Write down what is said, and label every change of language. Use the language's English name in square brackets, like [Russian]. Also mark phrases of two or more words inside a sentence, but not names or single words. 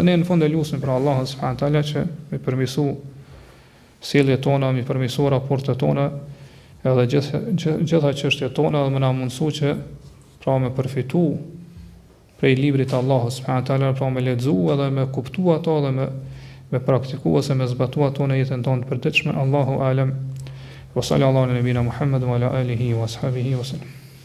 [Albanian] Ne në fund e lutem për Allahun [Arabic] سبحانه وتعالى [Albanian] që më përmirësu sjelljet tona, më përmirësu raportet tona, edhe gjitha çështjet tona, dhe më na mundësu që pra me përfitu prej librit të Allahut [Arabic] سبحانه وتعالى, [Albanian] pra me lexu edhe me kuptu ato dhe me praktiku ose me zbatu ato në jetën tonë të përditshme. [Arabic] الله أعلم. وصلى الله على نبينا محمد وعلى آله وأصحابه وسلم.